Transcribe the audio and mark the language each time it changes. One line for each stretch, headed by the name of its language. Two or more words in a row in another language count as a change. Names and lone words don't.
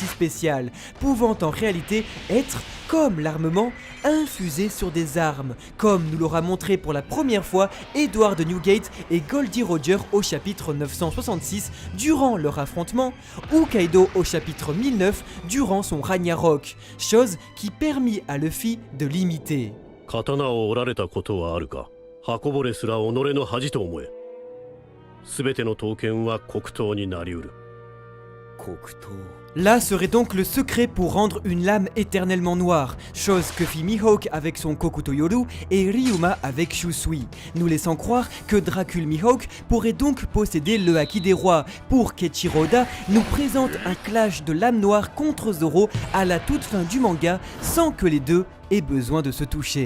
French: spécial, pouvant en réalité être, comme l'armement, infusé sur des armes, comme nous l'aura montré pour la première fois Edward Newgate et Goldie Roger au chapitre 966 durant leur affrontement, ou Kaido au chapitre 1009 durant son Ragnarok, chose qui permit à Luffy de l'imiter.
Japanese: 刀を折られたことはあるか。刃こぼれすら己の恥と思え。すべての刀剣は黒刀になりうる。
French: Là serait donc le secret pour rendre une lame éternellement noire, chose que fit Mihawk avec son Kokuto Yoru et Ryuma avec Shusui, nous laissant croire que Dracul Mihawk pourrait donc posséder le Haki des rois, pour qu'Eiichiro Oda nous présente un clash de lame noire contre Zoro à la toute fin du manga sans que les deux aient besoin de se toucher.